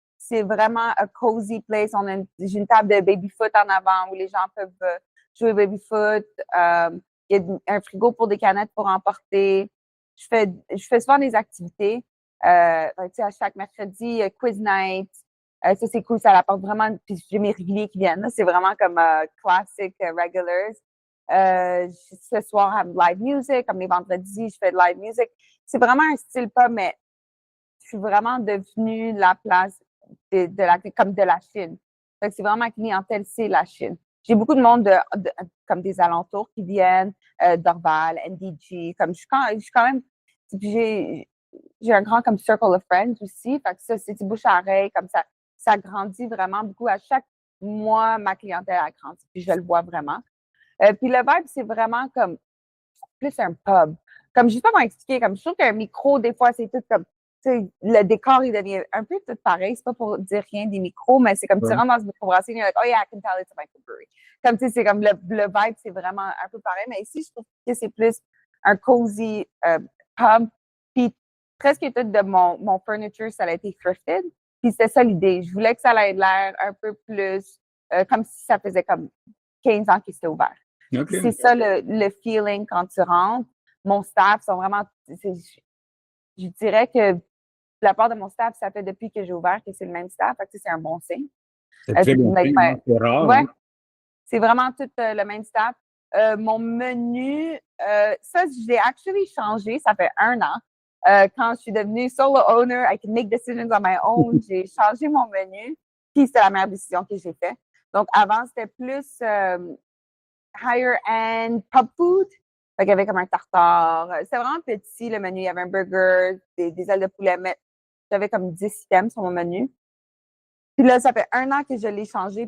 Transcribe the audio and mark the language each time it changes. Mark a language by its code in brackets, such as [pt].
[fr] C'est vraiment [en] a cozy place. [fr] J'ai une table de baby-foot en avant où les gens peuvent jouer baby-foot. Il y a un frigo pour des canettes pour emporter. Je fais souvent des activités. À chaque mercredi, quiz night. Ça, c'est cool. Ça apporte vraiment. Puis j'ai mes réguliers qui viennent. C'est vraiment comme [en] classic regulars. [fr] Ce soir, [en] I have live music. [fr] Comme les vendredis, je fais de live music. C'est vraiment un style pub, mais je suis vraiment devenue la place comme de la Chine. C'est vraiment clientèle, c'est la Chine. J'ai beaucoup de monde comme des alentours qui viennent, Dorval, NDG. Comme je suis quand même. J'ai un grand comme [en] circle of friends [fr] aussi. Fait que ça, c'est du bouche à oreille, comme ça grandit vraiment beaucoup. À chaque mois, ma clientèle a grandi, puis je le vois vraiment. Puis le vibe, c'est vraiment comme plus un pub. Comme je sais pas comment expliquer, comme je trouve qu'un micro, des fois, c'est tout comme, tu sais, le décor, il devient un peu tout pareil. C'est pas pour dire rien des micros, mais c'est comme tu Ouais. rentres dans ce microbrasserie, [en] you're like, oh yeah, I can tell it's a microbrewery. [fr] Comme tu sais, c'est comme le vibe, c'est vraiment un peu pareil. Mais ici, je trouve que c'est plus un [en] cozy pub. [fr] Puis presque tout de mon furniture, ça a été thrifted. Puis c'était ça l'idée. Je voulais que ça ait l'air un peu plus comme si ça faisait comme 15 ans qu'il était ouvert. OK. C'est ça le feeling quand tu rentres. Mon staff sont vraiment. Je dirais que la part de mon staff, ça fait depuis que j'ai ouvert que c'est le même staff. Fait que, c'est un bon signe. C'est très bon signe, hein. C'est rare, Ouais, hein. c'est vraiment tout le même staff. Mon menu, ça, je l'ai actually changé. Ça fait 1 an. Quand je suis devenue solo owner, [en] I can make decisions on my own. [fr] J'ai changé mon menu. Puis c'était la meilleure décision que j'ai faite. Donc, avant, c'était plus [en] higher end pub food. [fr] Fait qu'il y avait comme un tartare. C'était vraiment petit, le menu. Il y avait un burger, des ailes de poulet. Mais j'avais comme 10 items sur mon menu. Puis là, ça fait 1 an que je l'ai changé.